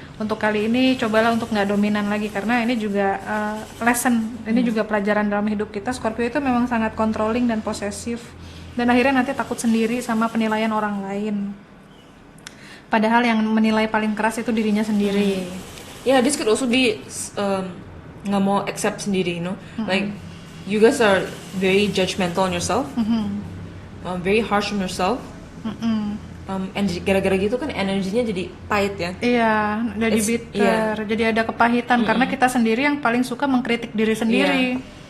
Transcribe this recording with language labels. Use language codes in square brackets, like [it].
[id] Untuk kali ini cobalah untuk nggak dominan lagi, karena ini juga lesson. Ini juga pelajaran dalam hidup kita. Scorpio itu memang sangat controlling dan posesif. Dan akhirnya nanti takut sendiri sama penilaian orang lain. Padahal yang menilai paling keras itu dirinya sendiri. [en] Yeah, this could also be [id] nggak mau accept sendiri, [en] like you guys are very judgmental on yourself, very harsh on yourself, and [id] gara-gara gitu kan energinya jadi pahit ya. Iya, jadi bitter, jadi ada kepahitan karena kita sendiri yang paling suka mengkritik diri sendiri.